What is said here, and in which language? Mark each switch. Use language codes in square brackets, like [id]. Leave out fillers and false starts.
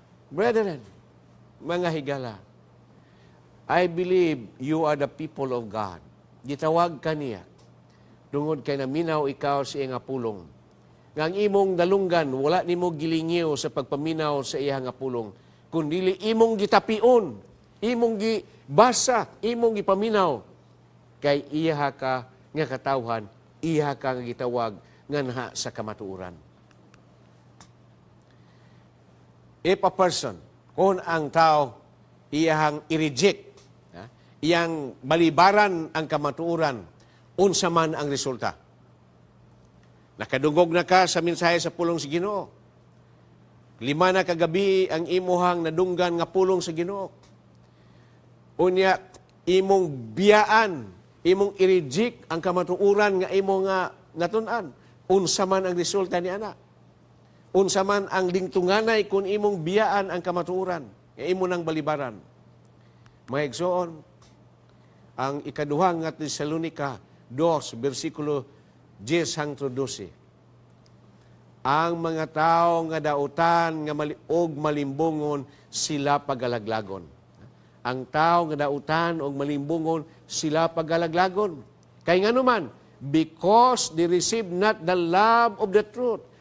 [en] Brethren, [ceb] mga higala, [en] I believe you are the people of God. [ceb] Gitawag ka niya. Tungod kay naminaw ikaw sa iya nga pulong. Nga ang imong dalunggan, wala nimo gilingiw sa pagpaminaw sa iya nga pulong. Kundili imong gitapion, imong gibasa, imong gipaminaw. Kay iya ka nga katawhan, iya ka nga gitawag nga naha sa kamatuoran. [en] If a person, [ceb] kung ang tao, iyahang i-reject, iyang balibaran ang kamatuoran, unsa man ang resulta. Nakadungog na ka sa mensahe sa pulong sa Ginoo. 5 na kagabi ang imuhang nadunggan nga pulong sa Ginoo. Unya, imong biyaan, imong i-reject ang kamatuoran nga imo nga natun-an. Unsa man ang resulta ni ana. Unsa man ang lingtunganay kung imong biyaan ang kamatuoran nga imo nang balibaran. Mga igsoon, ang ikaduha nga Tesalonica 2, versikulo 10 hangtod 12. Ang mga tao nga dautan nga og malimbungon sila pagalaglagon. Ang tao nga dautan og malimbungon sila pagalaglagon. Kay nganuman, [en] because they receive not the love of the truth.